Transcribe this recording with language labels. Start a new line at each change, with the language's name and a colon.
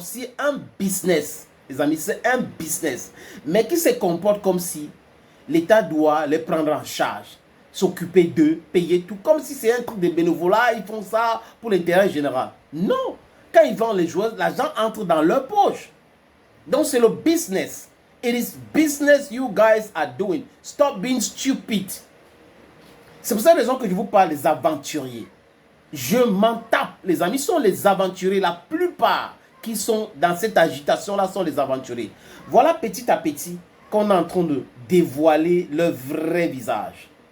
French: C'est un business. Les amis, c'est un business. Mais qui se comporte comme si l'État doit les prendre en charge. S'occuper d'eux, payer tout. Comme si c'est un truc de bénévolat. Ils font ça pour l'intérêt général. Non. Quand ils vendent les joueurs, l'argent entre dans leur poche. Donc c'est le business.
English: It is business you guys are doing. Stop being stupid.
French: C'est pour cette raison que je vous parle des aventuriers. Je m'en tape. Les amis sont les aventuriers. La plupart qui sont dans cette agitation-là sont les aventuriers. Voilà petit à petit qu'on est en train de dévoiler leur vrai visage.